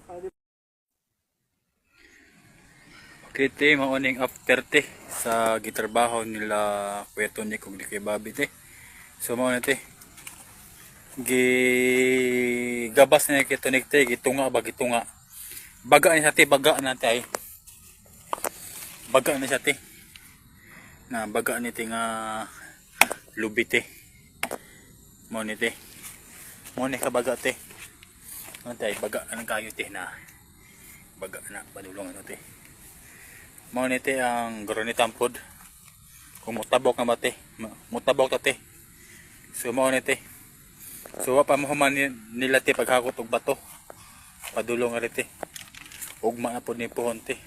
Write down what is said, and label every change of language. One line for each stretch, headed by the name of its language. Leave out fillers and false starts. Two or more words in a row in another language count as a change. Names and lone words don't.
Cebuano: Okay te, mauning after te sa gitrabaho nila Kuya Tony kung di kay Bobby te. So mao na te. Gabas na kay Tony te, gitunga ba gitunga. Baga na siya te, baga na te ay. Baga na siya te. Na baga ni te nga lubi te. Mao ni te. Mao ni ka baga te. Ano te, baga anang kayo te na. Baga na padulong ano te. Mao ni te ang granitan pod. Kung mutabok na ba te, mutabok ta te. So mao ni te. So wa pa mahuman nila te paghakot og bato. Padulong ari te. Ugma na pod ni pohon te.